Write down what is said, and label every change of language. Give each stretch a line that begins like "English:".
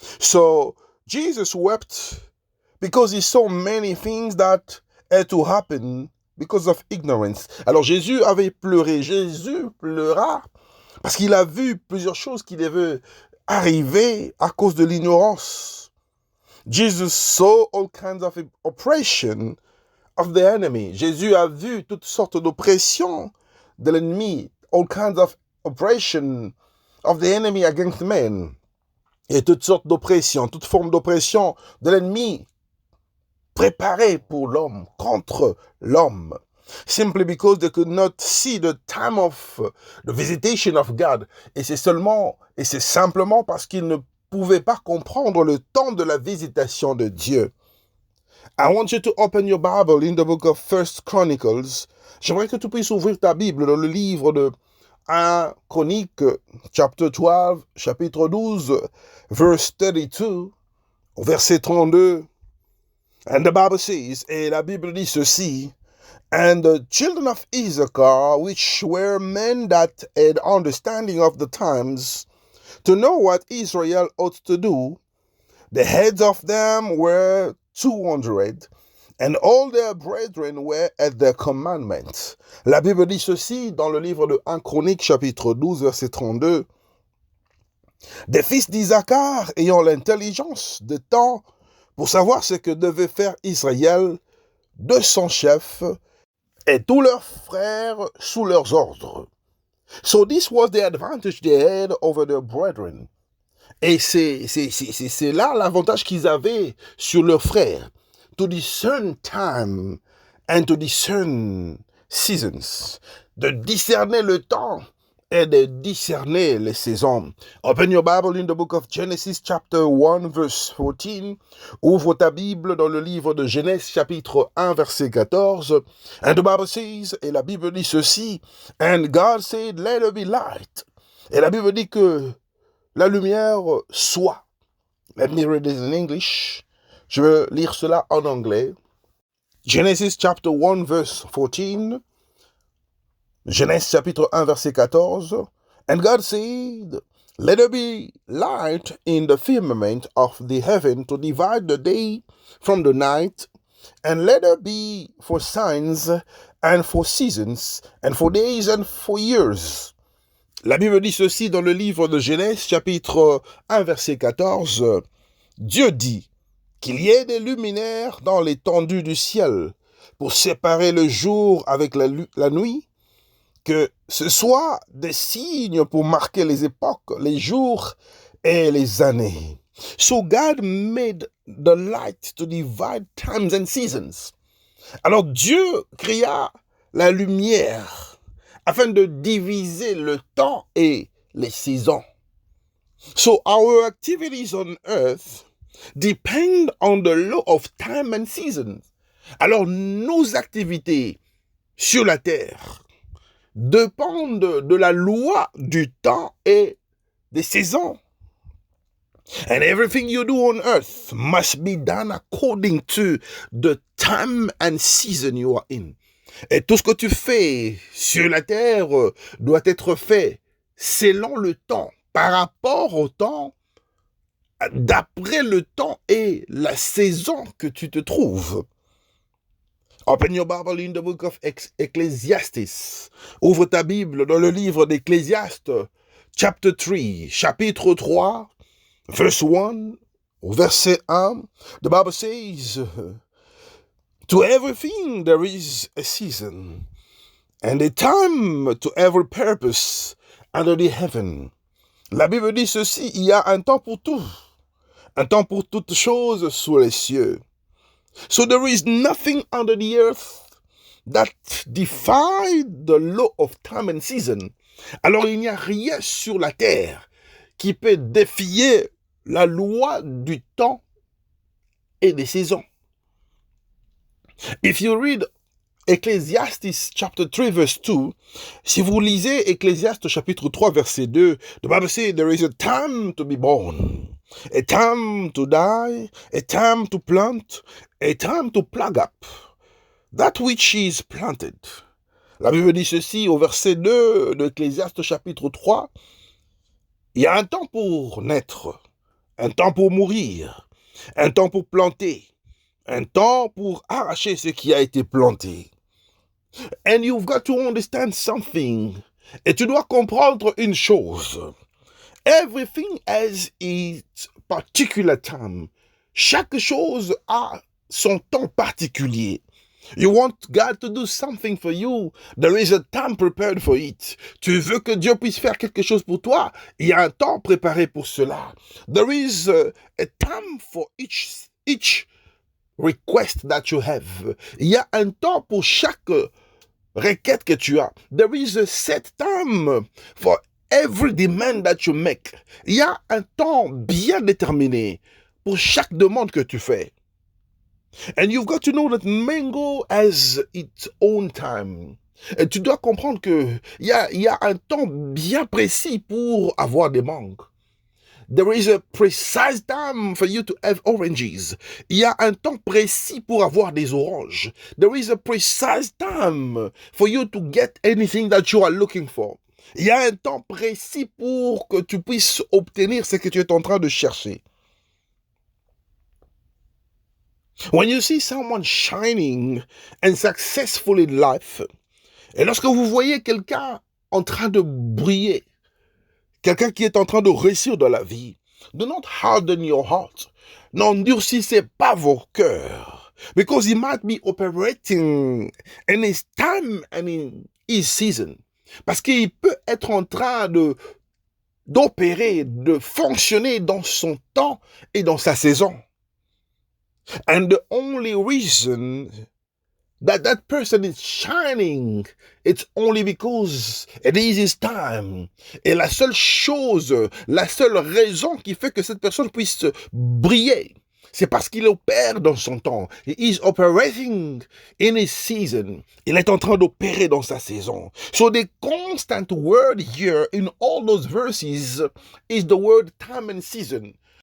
English: So, Jesus wept because he saw many things that had to happen because of ignorance.
French: Alors, Jésus avait pleuré. Jésus pleura parce qu'il a vu plusieurs choses qui devaient arriver à cause de l'ignorance.
English: Jesus saw all kinds of oppression of the enemy.
French: Jésus a vu toutes sortes d'oppressions de l'ennemi.
English: All kinds of oppression of the enemy against men.
French: Et toutes sortes d'oppressions, toute forme d'oppression de l'ennemi préparée pour l'homme, contre l'homme.
English: Simply because they could not see the time of the visitation of God.
French: Et c'est simplement parce qu'ils ne pouvaient pas comprendre le temps de la visitation de Dieu.
English: I want you to open your Bible in the book of First Chronicles.
French: J'aimerais que tu puisses ouvrir ta Bible dans le livre de 1 Chronique, chapitre 12,
English: verse 32,
French: verset 32.
English: And the Bible says,
French: et la Bible dit ceci,
English: and the children of Issachar, which were men that had understanding of the times, to know what Israel ought to do, the heads of them were 200, and all their brethren were at their commandment.
French: La Bible dit ceci dans le livre de 1 Chronique, chapitre 12, verset 32. Des fils d'Issachar ayant l'intelligence de temps pour savoir ce que devait faire Israël de son chef et tous leurs frères sous leurs ordres.
English: So this was the advantage they had over their brethren.
French: Et c'est là l'avantage qu'ils avaient sur leurs frères.
English: To discern time and to discern seasons.
French: De discerner le temps et de discerner les saisons.
English: Open your Bible in the book of Genesis chapter 1 verse 14.
French: Ouvre ta Bible dans le livre de Genèse chapitre 1 verset 14.
English: And the Bible says,
French: et la Bible dit ceci,
English: and God said, let there be light.
French: Et la Bible dit que la lumière soit.
English: Let me read this in English.
French: Je vais lire cela en anglais.
English: Genesis chapter 1 verse 14.
French: Genèse chapitre 1 verset 14.
English: And God said, let there be light in the firmament of the heaven to divide the day from the night, and let there be for signs and for seasons and for days and for years.
French: La Bible dit ceci dans le livre de Genèse chapitre 1 verset 14. Dieu dit qu'il y ait des luminaires dans l'étendue du ciel pour séparer le jour avec la nuit, que ce soit des signes pour marquer les époques, les jours et les années.
English: So God made the light to divide times and seasons.
French: Alors Dieu créa la lumière afin de diviser le temps et les saisons.
English: So our activities on earth depend on the law of time and seasons.
French: Alors nos activités sur la terre dépendent de la loi du temps et des saisons.
English: And everything you do on earth must be done according to the time and season you are in.
French: Et tout ce que tu fais sur la terre doit être fait selon le temps, par rapport au temps, d'après le temps et la saison que tu te trouves.
English: Open your Bible in the book of Ecclesiastes.
French: Ouvre ta Bible dans le livre d'Ecclésiaste,
English: chapter 3,
French: chapitre 3,
English: verse 1,
French: verset 1.
English: The Bible says, to everything there is a season, and a time to every purpose under the heaven.
French: La Bible dit ceci, il y a un temps pour tout, un temps pour toutes choses sous les cieux.
English: So there is nothing under the earth that defies the law of time and season.
French: Alors il n'y a rien sur la terre qui peut défier la loi du temps et des saisons.
English: If you read Ecclesiastes chapter 3 verse 2,
French: si vous lisez Ecclésiaste chapitre 3 verset 2,
English: the Bible says there is a time to be born, a time to die, a time to plant, a time to plug up that which is planted.
French: La Bible dit ceci au verset 2 de Ecclésiaste chapitre 3, il y a un temps pour naître, un temps pour mourir, un temps pour planter, un temps pour arracher ce qui a été planté.
English: And you've got to understand something.
French: Et tu dois comprendre une chose.
English: Everything has its particular time.
French: Chaque chose a son temps particulier.
English: You want God to do something for you. There is a time prepared for it.
French: Tu veux que Dieu puisse faire quelque chose pour toi. Il y a un temps préparé pour cela.
English: There is a time for each request that you have.
French: Il y a un temps pour chaque requête que tu as.
English: There is a set time for every demand that you make.
French: Il y a un temps bien déterminé pour chaque demande que tu fais.
English: And you've got to know that mango has its own time.
French: Et tu dois comprendre que il y a un temps bien précis pour avoir des mangues.
English: There is a precise time for you to have oranges.
French: Il y a un temps précis pour avoir des oranges.
English: There is a precise time for you to get anything that you are looking for.
French: Il y a un temps précis pour que tu puisses obtenir ce que tu es en train de chercher.
English: When you see someone shining and successful in life,
French: et lorsque vous voyez quelqu'un en train de briller, quelqu'un qui est en train de réussir dans la vie,
English: do not harden your heart.
French: N'endurcissez pas vos cœurs.
English: Because he might be operating in his time and in his season.
French: Parce qu'il peut être en train d'opérer, de fonctionner dans son temps et dans sa saison.
English: And the only reason that person is shining, it's only because it is his time.
French: Et la seule chose, la seule raison qui fait que cette personne puisse briller, c'est parce qu'il opère dans son temps.
English: He is operating in his season.
French: Il est en train d'opérer dans sa saison.
English: So the constant word here in all those verses is the word time and season.